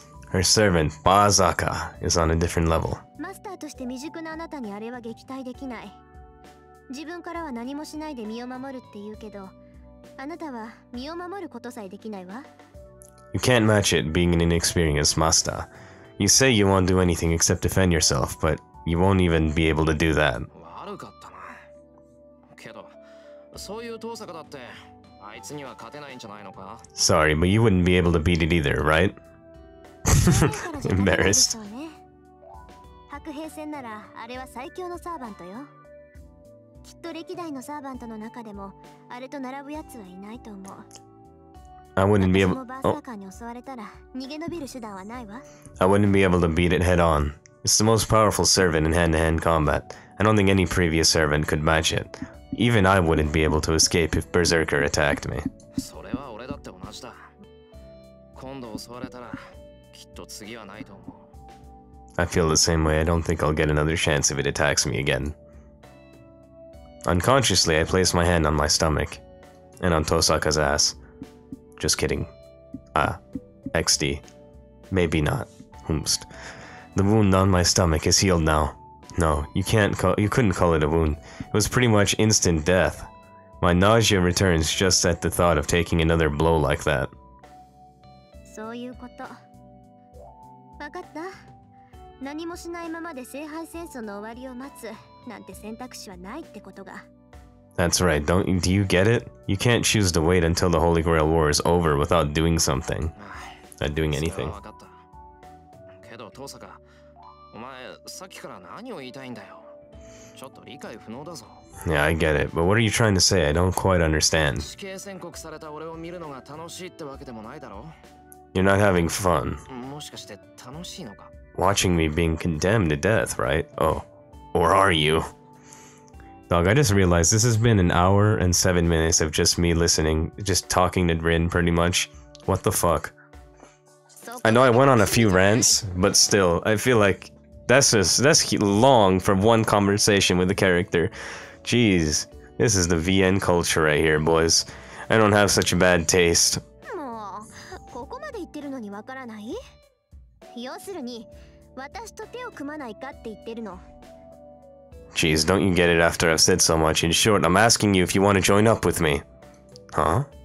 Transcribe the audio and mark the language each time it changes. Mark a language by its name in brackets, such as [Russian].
[English] Her servant, Tohsaka, is on a different level. [Japanese] マスターとして未熟なあなたにあれは撃退できない。自分からは何もしないで身を守るって言うけど、あなたは身を守ることさえできないわ。 [English] You can't match it being an inexperienced master. You say you won't do anything except defend yourself, but you won't even be able to do that. [Japanese] 悪かったな。けど、そういう遠坂だって、あいつには勝てないんじゃないのか? [English] Sorry, but you wouldn't be able to beat it either, right? Embarrassed. [Japanese] 白兵戦ならあれは最強のサーバントよ。きっと歴代のサーバントの中でもあれと並ぶやつはいないと思う。 [English] I wouldn't be able. [Japanese] バーサーカーに襲われたら逃げ延びる手段はないわ。 [English] I wouldn't be able to beat it head on. It's the most powerful servant in hand-to-hand combat. I don't think any previous servant could match it. Even I wouldn't be able to escape if Berserker attacked me. [Japanese] それは俺だって同じだ。今度襲われたらきっと次はないと思う。 [English] I feel the same way. I don't think I'll get another chance if it attacks me again. Unconsciously, I place my hand on my stomach and on Tohsaka's ass. Just kidding. XD. Maybe not. Whomst. The wound on my stomach is healed now. No, you couldn't call it a wound. It was pretty much instant death. My nausea returns just at the thought of taking another blow like that. [Japanese] そういうこと。わかった。何もしないままで聖杯戦争の終わりを待つなんて選択肢はないってことが。 [English] That's right. Do you get it? You can't choose to wait until the Holy Grail War is over without doing something. Not doing anything. [Japanese] けど、遠坂、お前さっきから何を言いたいんだよ。ちょっと理解不能だぞ。 [English] Yeah, I get it. But what are you trying to say? I don't quite understand. [Japanese] 死刑宣告された俺を見るのが楽しいってわけでもないだろ。 [English] You're not having fun. [Japanese] もしかして楽しいのか? [English] Watching me being condemned to death, right? Oh. Or are you? Dog, I just realized this has been an hour and 7 minutes of just me listening, just talking to Rin pretty much. What the fuck? I know I went on a few rants, but still, I feel like that's long for one conversation with a character. Jeez, this is the VN culture right here, boys. I don't have such a bad taste. [Japanese] もうここまで言ってるのにわからない？要するに私と手を組まないかって言ってるの。 [English] Jeez, don't you get it after I've said so much? In short, I'm asking you if you want to join up with me. Huh?